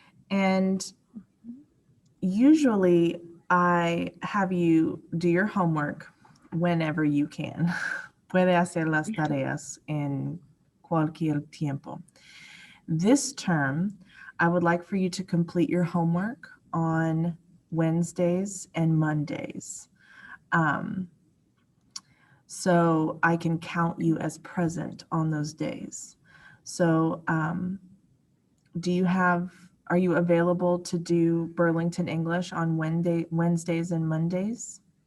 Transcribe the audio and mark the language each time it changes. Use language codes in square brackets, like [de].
[en] And usually I have you do your homework whenever you can. [es] Puede hacer las tareas en cualquier tiempo. [en] This term, I would like for you to complete your homework on Wednesdays and Mondays. So I can count you as present on those days. So are you available to do Burlington English on Wednesdays and Mondays?